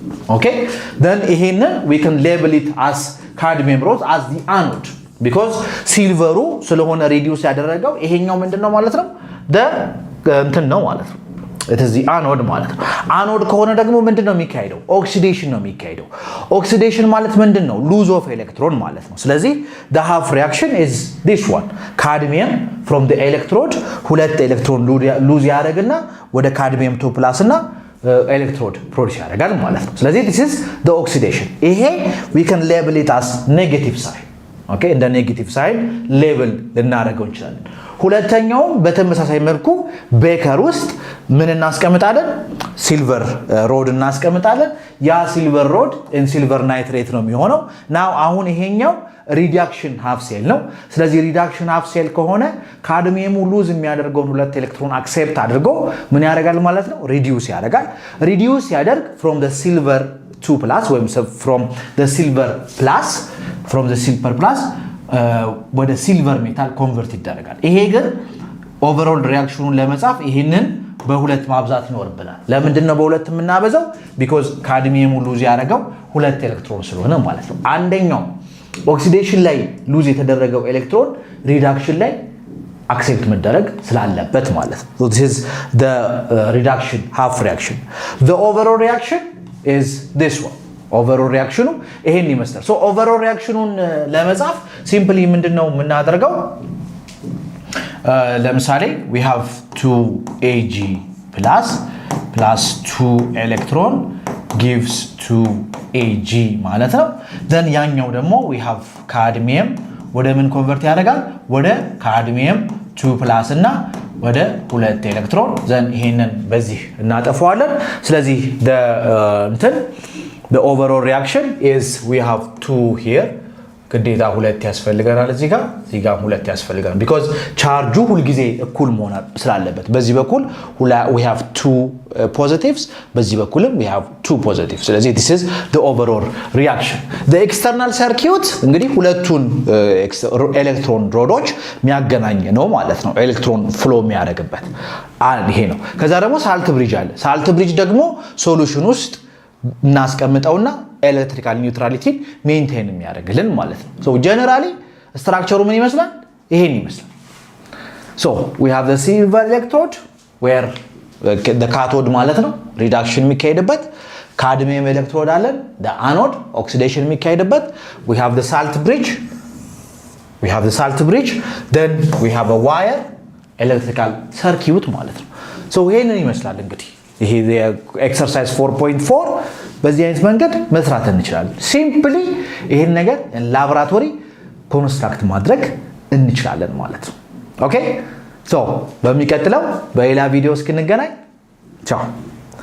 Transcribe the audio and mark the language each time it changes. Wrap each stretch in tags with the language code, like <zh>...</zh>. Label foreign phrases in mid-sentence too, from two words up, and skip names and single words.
<en>Okay, then ይሄንን we can label it as cadmium rose as the anode because silver ስለሆነ reduce</en> <am>ያደረገው ይሄኛው ምንድነው ማለት ነው እንትን ነው ማለት ነው</am> <en>it is the anode</en> <am>ማለት ነው</am> <en>anode</en> <am>ከሆነ ደግሞ ምንድነው</am> <en>የሚካሄደው oxidation</en> <am>ነው የሚካሄደው</am> <en>oxidation</en> <am>ማለት ምንድነው</am> <en>lose of electron</en> <am>ማለት ነው ስለዚህ</am> <en>the half reaction is this one cadmium from the electrode</en> <am>ሁለት ኤሌክትሮን</am> <en>lose ያደርግና ወደ cadmium 2+ እና electrode produce</en> <am>ያደርጋል ማለት ነው ስለዚህ</am> <en>this is the oxidation ይሄ we can label it as negative sign okay</en> <am>እንደ</am> <en>negative sign label</en> <am>ልናደርገው እንችላለን ሁለተኛው በተመሳሳይ መልኩ ቤከር ውስጥ ምን እናስቀምጣለን</am> <en>silver rod</en> <am>እናስቀምጣለን ያ</am> <en>silver rod in silver nitrate</en> <am>ነው የሚሆነው ናው አሁን ይሄኛው</am> <en>reduction half cell</en> <am>ነው ስለዚህ</am> <en>reduction half cell</en> <am>ከሆነ</am> <en>cadmium lose</en> <am>የሚያደርገውን ሁለት</am> <en>electron accept</en> <am>አድርጎ ምን ያደርጋል ማለት ነው ሪዲዩስ ያደርጋል ሪዲዩስ ያደርግ</am> <en>from the silver 2+</en> <am>ወይም</am> <en>from the silver</en> <am>plus ወደ</am> <en>silver metal convert</en> <am>ይደረጋል ይሄ ግን</am> <en>overall reaction</en> <am>ለመጻፍ ይሄንን በሁለት ማብዛት ይኖርብናል ለምንድን ነው በሁለት የምናበዛው</am> <en>because cadmium lose</en> <am>ያደረገው ሁለት ኤሌክትሮን ስለሆነ ማለት ነው አንደኛው ኦክሲዴሽን ላይ ሉዝ የተደረገው</am> <en>electron reduction</en> <am>ላይ አክሴፕት መደረግ ስላለበት ማለት ነው</am> <en>so this is the reduction half reaction the overall reaction is this one overall reaction</en> <am>ይሄን ይመስላል</am> <en>so overall reactionን ለመጻፍ simply</en> <am>ምንድነው የምናደርገው</am> <en>ለምሳሌ we have 2Ag plus 2 electron gives 2Ag</en> <am>ማለት ነው</am> <en>then</en> <am>ያኛው ደግሞ</am> <en>we have cadmium</en> <am>ወደ ምን ኮንቨርት ያደርጋል ወደ</am> <en>cadmium 2+</en> <am>እና ወደ ሁለት ኤሌክትሮን</am> <en>then</en> <am>ይሄንን በዚህ እናጠፋዋለን ስለዚህ</am> <en>the overall reaction is we have 2 here</en> <am>ግዴታ ሁለት ያስፈልገናል እዚህ ጋር ሁለት ያስፈልገናል because ቻርጁ ሁሉ ጊዜ እኩል መሆን ስላለበት በዚህ በኩል</am> <en>we have 2 positives</en> <am>በዚህ በኩልም</am> <en>we have 2 positives ስለዚህ this is the overall reaction the external circuit</en> <am>እንግዲህ ሁለቱን</am> <en>electron rods</en> <am>የሚያገናኝ ነው ማለት</am> <en>ነው electron flow</en> <am>የሚያደርግበት ይሄ ነው ከዛ ደግሞ</am> <en>salt bridge አለ salt bridge</en> <am>ደግሞ ሶሉሽን ውስጥ እናስቀምጠውና</am> <en>electrical neutrality maintain</en> <am>የሚያደርግልን ማለት ነው</am> <en>so generally structure</en> <am>ምን ይመስላል ይሄን ይመስላል</am> <en>so we have the silver electrode where the cathode</en> <am>ማለት ነው</am> <en>reduction የሚካሄድበት cadmium electrode አለን the anode oxidation የሚካሄድበት we have the salt bridge then we have a wire electrical circuit</en> <am>ማለት ነው so ይሄንን ይመስላል እንግዲህ ይሄ ኤክሰርሳይዝ 4.4 በዚህ አይነት መንገድ መስራት እንችላለን ሲምፕሊ ይሄን ነገር</am> <en>laboratory construct</en> <am>ማድረግ እንችላለን ማለት ነው</am> <en>okay so</en> <am>በሚቀጥለው በሌላ ቪዲዮ እስክንገናኝ ቻው</am>